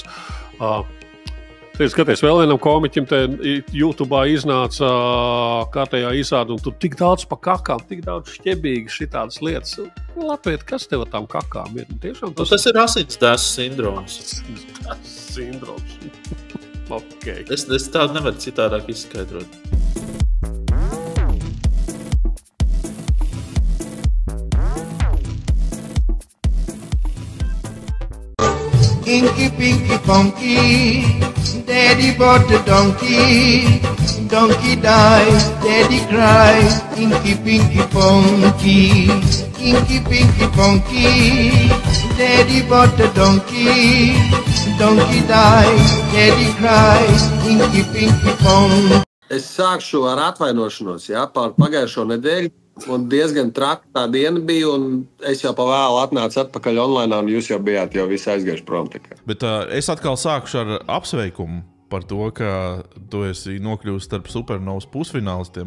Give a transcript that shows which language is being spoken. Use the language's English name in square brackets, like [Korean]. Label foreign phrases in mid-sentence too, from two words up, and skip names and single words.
[Latvian] Skaties, vēl vienam komiķim te YouTube'ā iznāca kārtējā izrāde, un tur tik daudz pa kakām, tik daudz šķebīgi šitādas lietas. Latvieti, kas tev ar tām kakām ir? Tiešām tas ir asinsdeses sindroms. Sindroms. Okay. Es tādu nevaru citādāk izskaidrot. [English] Inky, pinky, funky, daddy bought a donkey. Donkey died, daddy cried, inky, pinky, funky. Inky, pinky, funky, daddy bought a donkey. Donkey died, daddy cried, inky, pinky, funky. [Latvian] Es sākšu ar atvainošanos, par pagājušo nedēļu. Un diezgan traka tā diena bija, un es jau pa vēlu atnācu atpakaļ online, un jūs jau bijāt visi aizgājuši prom. Bet es atkal sākšu ar apsveikumu par to, ka tu esi nokļuvis starp Supernovas pusfinālistiem.